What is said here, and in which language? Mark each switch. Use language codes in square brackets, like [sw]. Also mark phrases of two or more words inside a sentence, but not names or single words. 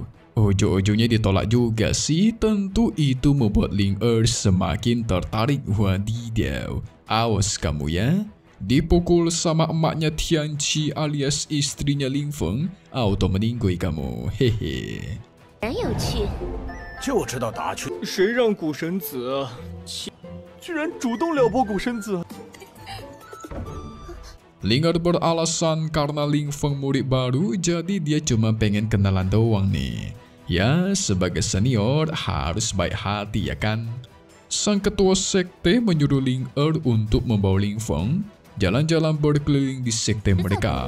[id] Ujung-ujungnya ditolak juga sih, tentu itu membuat Ling semakin tertarik. Wadidaw, awas kamu ya. Dipukul sama emaknya Tianqi alias istrinya Ling Feng, auto meninggoy kamu, hehe. [zh] 真有趣。就知道打趣。谁让古神子居然主动撩拨古神子。 [id] Ling beralasan karena Ling Feng murid baru, jadi dia cuma pengen kenalan doang nih. Ya, sebagai senior harus baik hati ya kan? Sang ketua sekte menyuruh Ling untuk membawa Ling Feng jalan-jalan berkeliling di sekte mereka.